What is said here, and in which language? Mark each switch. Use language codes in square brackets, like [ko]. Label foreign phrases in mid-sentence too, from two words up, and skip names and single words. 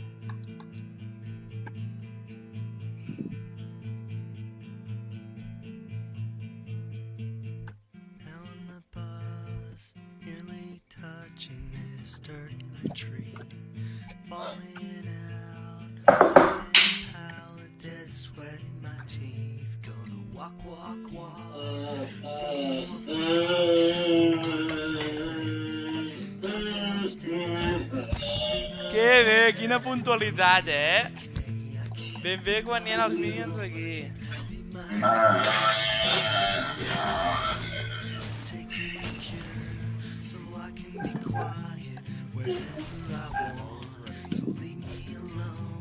[en] Now on the bus, nearly touching this dirty retreat, falling out, sexy palette, dead sweat in my teeth, gonna walk, walk, walk. [ca] Que bé, quina puntualitat, Ben bé quan hi ha els minions aquí. [en] So I can be quiet whenever I want. So leave me alone.